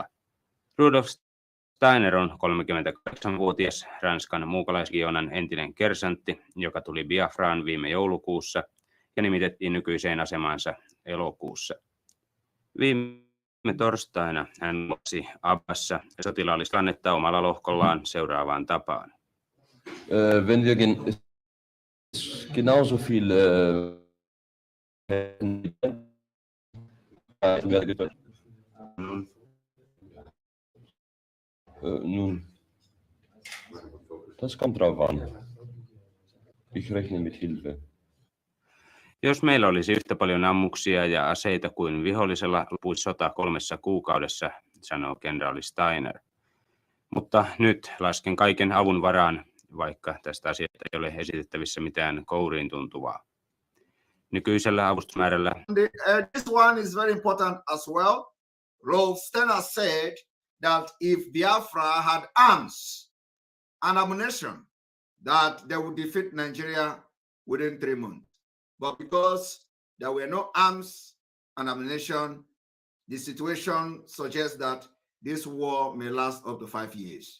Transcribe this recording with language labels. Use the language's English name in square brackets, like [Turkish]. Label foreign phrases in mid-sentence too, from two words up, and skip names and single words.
[Finnish] Rudolf Steiner on 38-vuotias Ranskan muukalaislegionan entinen kersantti, joka tuli Biafraan viime joulukuussa ja nimitettiin nykyiseen asemaansa elokuussa. Viime torstaina hän luosi Abbassa sotilaallista annetta omalla lohkollaan seuraavaan tapaan. [German] Wenn wir genauso viel nun, das kommt drauf an. Ich rechne mit Hilfe. [Finnish] Jos meillä olisi yhtä paljon ammuksia ja aseita kuin vihollisella, loppuisi sota 3 kuukaudessa, sanoo kenraali Steiner. Mutta nyt lasken kaiken avun varaan, vaikka tästä asiasta ei ole esitettävissä mitään kouriin tuntuvaa. Nykyisellä avustusmäärällä... [English] This one is very important as well. Rolf Steiner said that if Biafra had arms and ammunition, that they would defeat Nigeria within 3 months. But because there were no arms and ammunition, the situation suggests that this war may last up to 5 years.